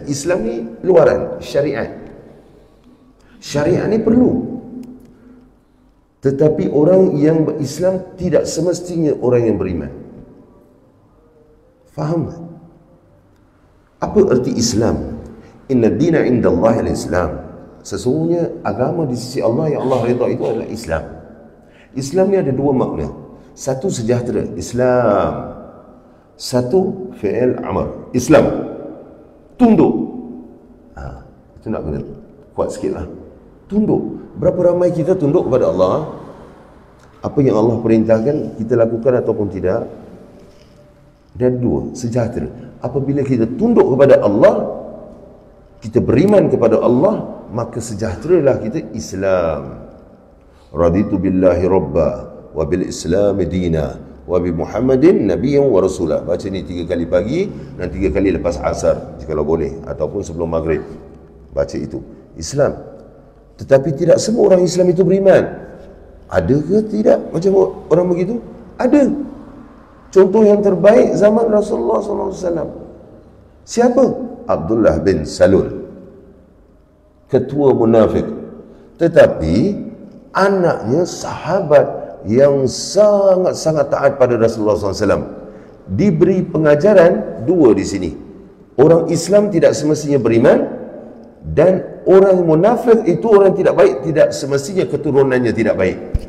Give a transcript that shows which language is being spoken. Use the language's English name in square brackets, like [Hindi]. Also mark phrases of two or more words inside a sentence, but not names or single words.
[Malay] Islam ni luaran, syariat. Syariat ni perlu. Tetapi orang yang berislam tidak semestinya orang yang beriman. Faham tak? Apa erti Islam? [Arabic] إن الدين عند الله الإسلام. [Malay] Sesungguhnya agama di sisi Allah yang Allah redha itu adalah Islam. Islam ni ada dua makna. Satu sejahtera, Islam. Satu [Arabic] فعل أمر, [Malay] Islam. Tunduk. Itu nak kena kuat sikit lah. Tunduk. Berapa ramai kita tunduk kepada Allah? Apa yang Allah perintahkan kita lakukan ataupun tidak? Dan dua, sejahtera. Apabila kita tunduk kepada Allah, kita beriman kepada Allah, maka sejahteralah kita Islam. [Arabic] رضيت بالله ربا وبالإسلام دينا وبمحمد نبيا ورسولا. [Malay] Baca ni 3 kali pagi dan 3 kali lepas asar jikalau boleh, ataupun sebelum maghrib. Baca itu Islam. Tetapi tidak semua orang Islam itu beriman. Ada ke tidak macam orang begitu? Ada. Contoh yang terbaik zaman Rasulullah SAW. Siapa? Abdullah bin Salul, ketua munafik. Tetapi anaknya sahabat yang sangat-sangat taat pada Rasulullah SAW. Diberi pengajaran dua di sini. Orang Islam tidak semestinya beriman, dan orang munafik itu orang tidak baik, tidak semestinya keturunannya tidak baik.